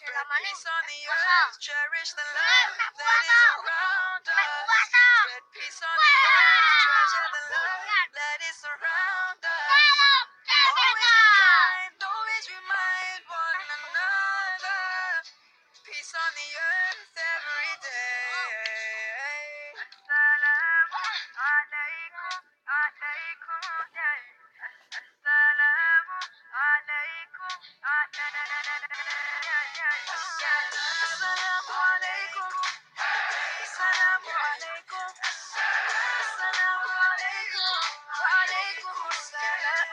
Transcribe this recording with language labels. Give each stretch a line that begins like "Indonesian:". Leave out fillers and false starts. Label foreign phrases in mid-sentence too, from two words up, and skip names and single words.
Javanese: maning.
English: Peace on the Puasa. earth, cherish the love that is around us. Puasa. Spread peace on the earth, treasure the love that is around us. Always be kind, always remind one another. Peace on the earth every day.
Arabic: السلام عليكم، عليكم, yeah. السلام عليكم، السلام عليكم، السلام عليكم، السلام عليكم، وعليكم السلام.